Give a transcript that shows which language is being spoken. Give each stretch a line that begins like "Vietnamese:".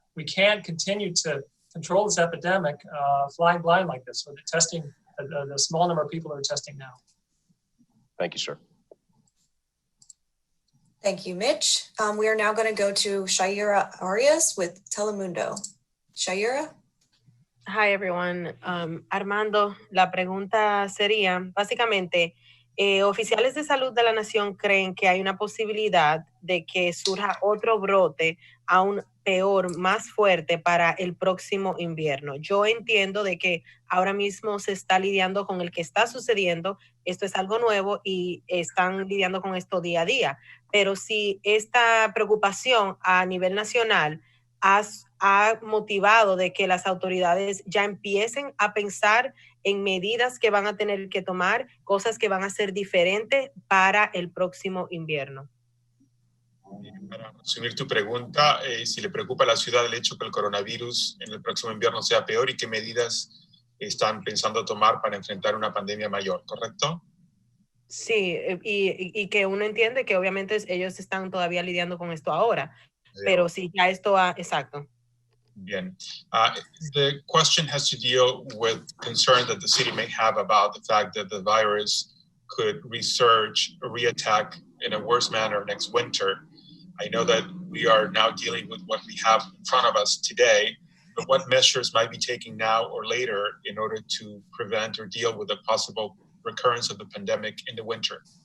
English: We can't continue to control this epidemic flying blind like this with the testing, the small number of people who are testing now. Thank you, sir. Thank you, Mitch. We are now going to go to Shaira Arias with Telemundo. Shaira? Hi, everyone.
Spanish: Armando, la pregunta sería, básicamente, oficiales de salud de la nación creen que hay una posibilidad de que surja otro brote aún peor, más fuerte para el próximo invierno. Yo entiendo de que ahora mismo se está lidiando con el que está sucediendo. Esto es algo nuevo y están lidiando con esto día a día. Pero si esta preocupación a nivel nacional ha motivado de que las autoridades ya empiecen a pensar en medidas que van a tener que tomar, cosas que van a ser diferentes para el próximo invierno. Para resumir tu pregunta, si le preocupa a la ciudad el hecho que el coronavirus en el próximo invierno sea peor y qué medidas están pensando tomar para enfrentar una pandemia mayor, ¿correcto? Sí, y que uno entiende que obviamente ellos están todavía lidiando con esto ahora, pero si ya esto ha, exacto. Bien.
English: The question has to deal with concern that the city may have about the fact that the virus could resurge or reattack in a worse manner next winter. I know that we are now dealing with what we have in front of us today, but what measures might be taken now or later in order to prevent or deal with the possible recurrence of the pandemic in the winter?